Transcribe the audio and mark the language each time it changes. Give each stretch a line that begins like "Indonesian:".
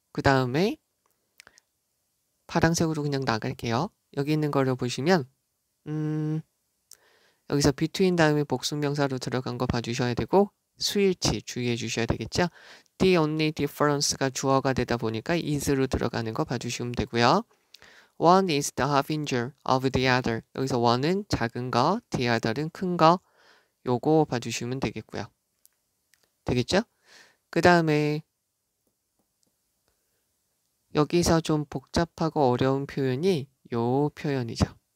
Korean: 그 다음에 파란색으로 그냥 나갈게요. 여기 있는 거를 보시면 여기서 between 다음에 복수명사로 들어간 거 봐주셔야 되고 수일치 주의해 주셔야 되겠죠.
English: The only difference
Korean: 가 주어가 되다 보니까 is로 들어가는 거 봐주시면 되고요.
English: One is the harbinger of the other.
Korean: 여기서 one은 작은 거, the other은 큰 거. 요거 봐주시면 되겠고요. 되겠죠? 그 다음에 여기서 좀 복잡하고 어려운 표현이 요 표현이죠.